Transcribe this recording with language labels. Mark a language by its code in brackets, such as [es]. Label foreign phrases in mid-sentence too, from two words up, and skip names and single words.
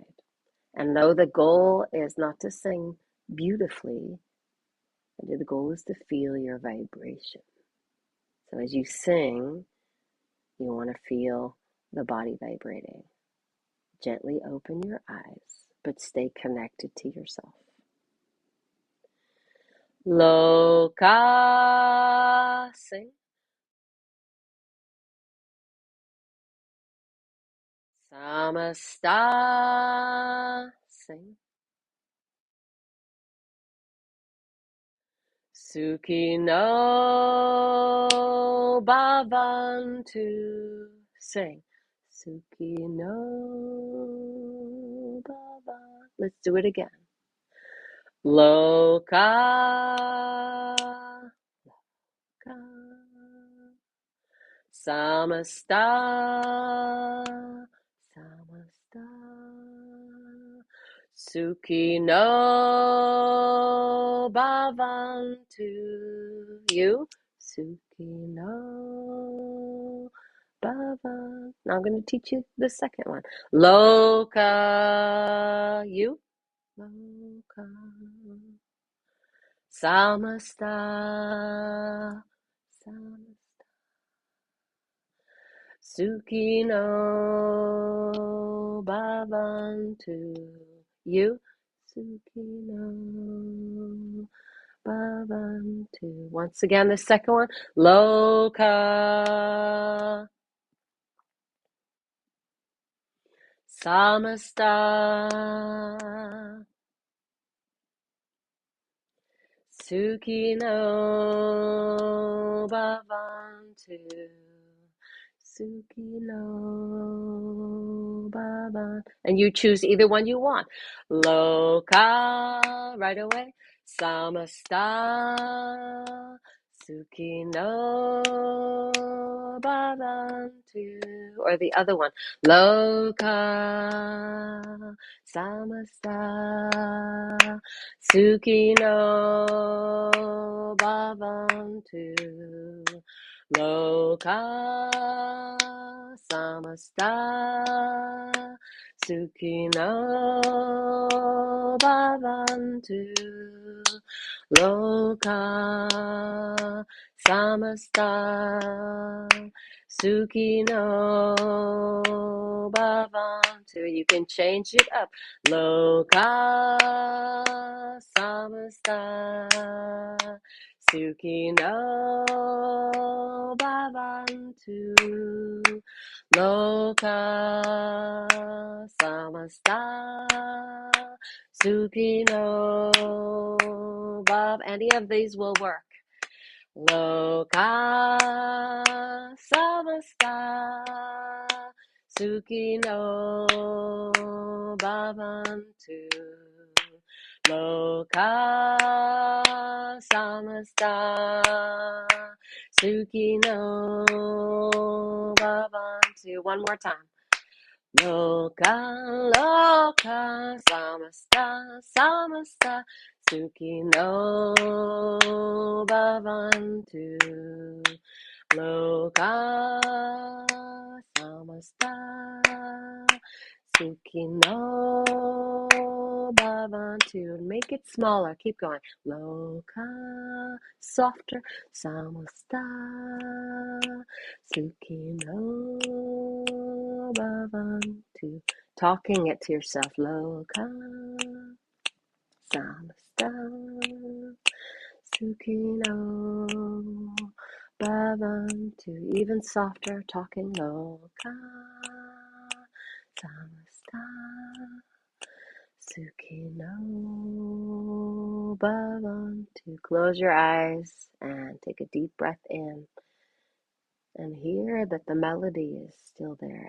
[en] And know the goal is not to sing beautifully, And the goal is to feel your vibration. So as you sing, you want to feel the body vibrating. Gently open your eyes, but stay connected to yourself. Loka, sing. Samasta, sing. [sa] Suki no bhavantu, sing. Suki no bhavantu. [en] Let's do it again. [sa] Loka, loka. Samasta, samasta. Suki no bhavantu. You? Suki no bhavantu. [en] Now I'm going to teach you the second one. Loka. You? [sa] Loka. Samasta, samasta. Suki no bhavantu. You? Suki no bhavantu. [en] Once again, the second one. [sa] Loka. Samasta. Suki no bhavantu. Suki no bhavantu. [en] And you choose either one you want. Loka, right away. [sa] Samasta. Suki no bhavantu. [en] Or the other one. [sa] Loka. Samasta. Suki no bhavantu. Loka samasta. Suki no bhavantu. Loka samasta. Suki no bhavantu. [en] You can change it up. [sa] Loka samasta. Suki no bhavantu. Loka samasta. Suki no bhav. [en] Any of these will work. [sa] Loka samasta. Suki no bhavantu. Loka samasta. Suki no bhavantu. [en] One more time. [sa] Loka, loka, samasta, samasta. Suki no bhavantu. Loka samasta. Suki no bhavantu. [en] Make it smaller. Keep going. Loka, softer. [sa] Samasta. Suki no bhavantu. [en] Talking it to yourself. [sa] Loka samasta. Suki no bhavantu. [en] Even softer. Talking. [sa] Loka samasta. Suki no bhavantu. [en] Close your eyes and take a deep breath in. And hear that the melody is still there.